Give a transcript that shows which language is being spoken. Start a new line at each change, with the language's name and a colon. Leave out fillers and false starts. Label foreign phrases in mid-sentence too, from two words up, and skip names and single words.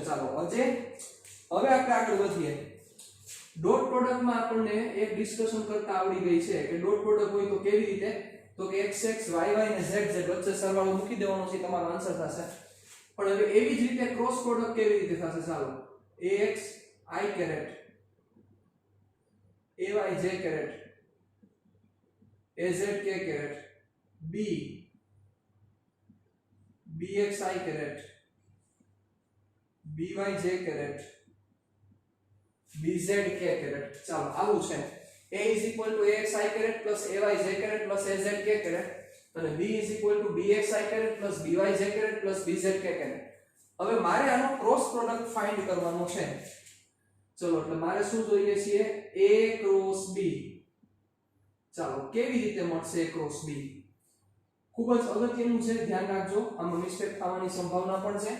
Gujarati: ચાલો હવે આપણે આગળ વધીએ. ડોટ પ્રોડક્ટમાં આપણને એક ડિસ્કશન કરતા આવડી ગઈ છે કે
English: dot product
Gujarati: હોય તો કેવી રીતે, તો કે x x y y અને z z વચ્ચે સરવાળો મૂકી દેવાનો છે, તમારો આન્સર થશે. પણ હવે એવી જ રીતે
English: cross product
Gujarati: કેવી રીતે થશે?
English: ચાલો ax i caret ay j caret az k caret b bx i caret by j caret bz k caret.
Gujarati: ચાલો આવું છે.
English: a ax i caret ay j caret az k caret અને b bx i caret by j caret bz k caret.
Gujarati: હવે મારે આનો
English: cross product find
Gujarati: કરવાનો છે. ચલો એટલે મારે શું જોઈએ છે?
English: a cross b.
Gujarati: ચાલો કેવી રીતે મળશે
English: a cross b?
Gujarati: ખૂબ જ અગત્યનું છે, ધ્યાન રાખજો, આમાં મિસ્ટેક થવાની સંભાવના પણ છે.